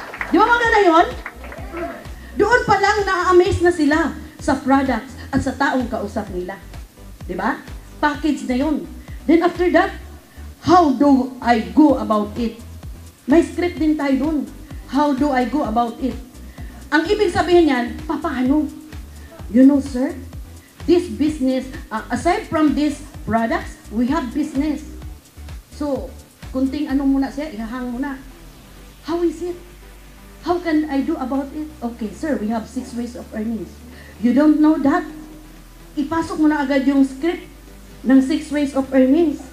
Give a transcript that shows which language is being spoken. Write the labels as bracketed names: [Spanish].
[Filipino] Di ba maganda yun? Doon pa lang na-amaze na sila sa products at sa taong kausap nila. Diba? Package na yun. [English] Then after that, how do I go about it? [Filipino] May script din tayo dun. [English] How do I go about it? [Filipino] Ang ibig sabihin yan, paano? [English] You know, sir, this business, aside from these products, we have business. [Filipino] So, kunting ano muna siya, ihahang muna. [English] How is it? How can I do about it? Okay, sir, we have 6 ways of earnings. You don't know that? [Filipino] Ipasok mo na agad yung [English] script ng 6 ways of earnings.